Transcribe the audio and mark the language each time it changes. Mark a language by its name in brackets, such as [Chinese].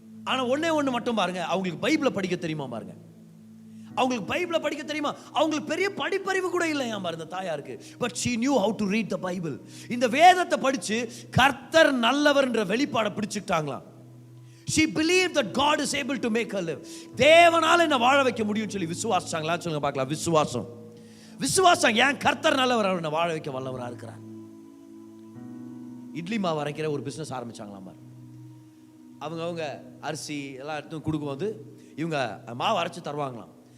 [Tamil] ஆனா ஒண்ணே ஒண்ணு மட்டும் பாருங்க, அவங்களுக்கு பைபிளை படிக்க தெரியுமா பாருங்க. அவங்களுக்கு பைபிளை படிக்க தெரியுமா? அவங்களுக்கு பெரிய படிப்பறிவு கூட இல்லையா பாருங்க தாயாருக்கு. [English] But she knew how to read the Bible. [Tamil] இந்த வேதத்தை படிச்சு கர்த்தர் நல்லவர் என்ற வெளிப்பாடை பிடிச்சுட்டாங்களாம். [English] She believed that God is able to make her live. [Tamil] தேவனால என்ன வாழ வைக்க முடியும்னு சொல்லி விசுவாசிச்சாங்களா? சொல்லுங்க பார்க்கலாம். விசுவாசம், விசுவாசம். ஏன் கர்த்தர் நல்லவர், அவர் என்ன வாழ வைக்க வல்லவரா இருக்கிறார். இட்லி மாவு அரைக்கிற ஒரு பிசினஸ் ஆரம்பிச்சாங்களாம் பாரு. அவங்க அரிசி எல்லாம் எடுத்து கொடுக்கும்போது இவங்க மாவு அரைச்சி தருவாங்களாம்.